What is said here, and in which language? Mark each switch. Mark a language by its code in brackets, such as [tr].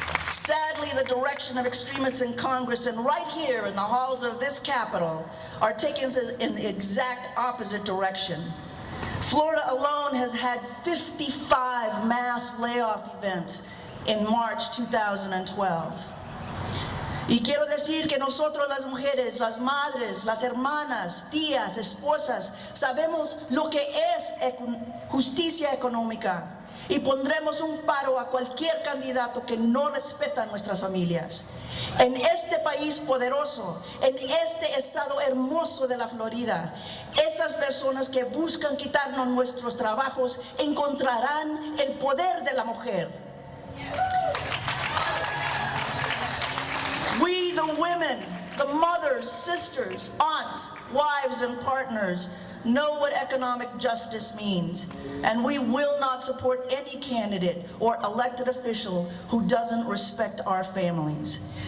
[en] Sadly, the direction of extremists in Congress and right here in the halls of this Capitol are taking us in the exact opposite direction. Florida alone has had 55 mass layoff events in March 2012. [es] Y quiero decir que nosotros las mujeres, las madres, las hermanas, tías, esposas, sabemos lo que es justicia económica. Y pondremos un paro a cualquier candidato que no respeta a nuestras familias. En este país poderoso, en este estado hermoso de la Florida, esas personas que buscan quitarnos nuestros trabajos encontrarán el poder de la mujer. [en] We, the women, the mothers, sisters, aunts, wives, and partners, know what economic justice means, and we will not support any candidate or elected official who doesn't respect our families.